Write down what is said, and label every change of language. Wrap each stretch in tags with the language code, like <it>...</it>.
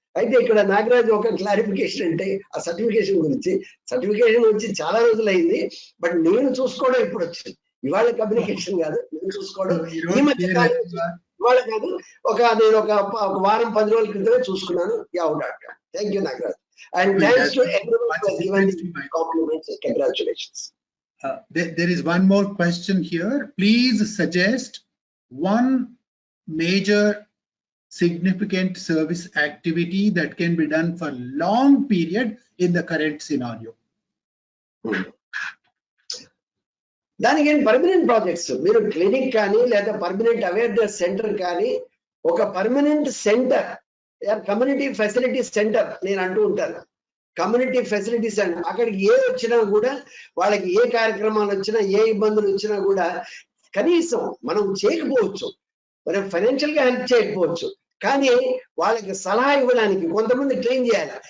<te>అయితే ఇక్కడ నాగరాజు ఒక క్లారిఫికేషన్ అంటే ఆ సర్టిఫికేషన్ గురించి. సర్టిఫికేషన్ వచ్చి చాలా రోజులు అయింది, బట్ నేను చూసుకోవడం ఇప్పుడు వచ్చింది. ఇవాళ కమ్యూనికేషన్ కాదు, నేను చూసుకోవడం ఈ మధ్య ఇవాళ కాదు, నేను ఒక వారం 10 రోజుల క్రితమే చూసుకున్నాను.</te> <en>Thank you Nagaraj. And thanks to everyone who has given me compliments and congratulations. There is one more question here. Please suggest one major significant service activity that can be done for long period in the current scenario.</en> <te>దానికి permanent projects, మీరు clinic కానీ లేదా permanent awareness centre కానీ, ఒక permanent centre, community facility centre నేను అంటూ ఉంటాను. Community facility centre, అక్కడికి ఏ వచ్చినా కూడా, వాళ్ళకి ఏ కార్యక్రమాలు వచ్చినా, ఏ ఇబ్బందులు వచ్చినా కూడా కనీసం మనం చేయకపోవచ్చు, మనం ఫైనాన్షియల్ గా హెల్ప్ చేయకపోవచ్చు, కానీ వాళ్ళకి సలహా ఇవ్వడానికి కొంతమంది ట్రైన్ చేయాలి.</te>